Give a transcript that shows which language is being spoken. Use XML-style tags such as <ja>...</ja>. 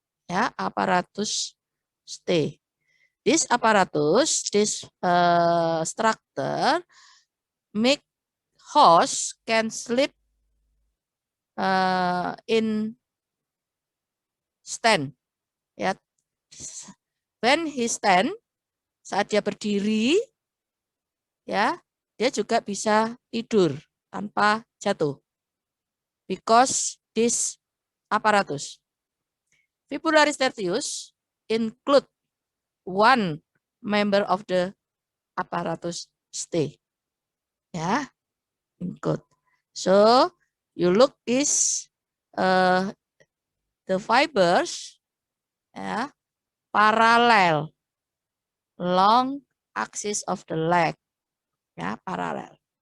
<en>Ya, apparatus T. This apparatus, this structure, make horse can sleep in stand.</en> <id>Ya,</id> <en>when he stand,</en> <id>saat dia berdiri, ya, dia juga bisa tidur tanpa jatuh.</id> <en>Because this apparatus. Fibularis tertius include one member of the apparatus T. Ya, include. So you look this the fibers, ya, parallel long axis of the leg, ya, parallel.</en>